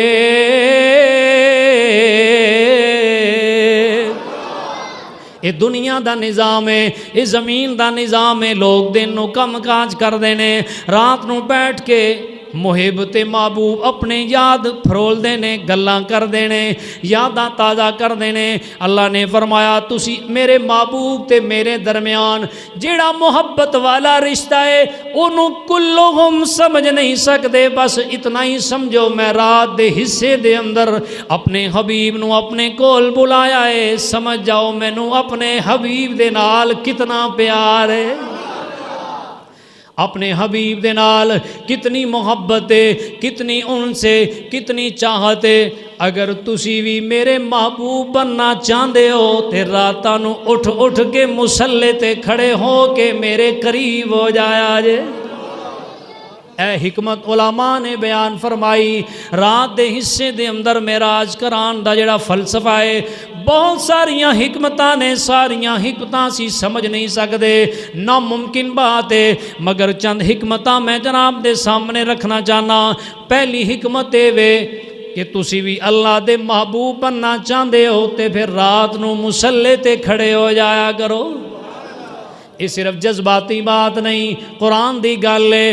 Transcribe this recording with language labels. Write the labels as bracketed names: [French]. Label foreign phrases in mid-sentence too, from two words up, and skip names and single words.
[Punjabi] یہ دنیا دا نظام ہے، یہ زمین دا نظام ہے۔ لوگ دن نو کم کاج کر دینے، رات نو بیٹھ کے محب تے محبوب اپنے یاد پھرول دینے، گلاں کر دینے، یاداں تازہ کر دینے۔ اللہ نے فرمایا تسی میرے محبوب تے میرے درمیان جیڑا محبت والا رشتہ ہے انہوں کلہم سمجھ نہیں سکتے، بس اتنا ہی سمجھو میں رات دے حصے دے اندر اپنے حبیب نو اپنے کول بلایا ہے، سمجھ جاؤ میں نو اپنے حبیب دے نال کتنا پیار ہے، اپنے حبیب دے نال کتنی محبت ہے، کتنی ان سے کتنی چاہت ہے۔ اگر تسی بھی میرے محبوب بننا چاہندے ہو تے راتاں نو اٹھ اٹھ کے مصلے تے کھڑے ہو کے میرے قریب ہو جایا جے۔ اے حکمت علماء نے بیان فرمائی، رات دے حصے دے اندر معراج کران دا جڑا فلسفہ ہے، بہت ساریاں حکمتاں نے، ساریاں حکمتاں سی سمجھ نہیں سکدے، ناممکن بات ہے، مگر چند حکمتاں میں جناب دے سامنے رکھنا چاہنا۔ پہلی حکمت وے کہ تسی بھی اللہ دے محبوب بننا چاہندے ہو تے پھر رات نو مصلے تے کھڑے ہو جایا کرو۔ یہ صرف جذباتی بات نہیں، قرآن دی گل ہے۔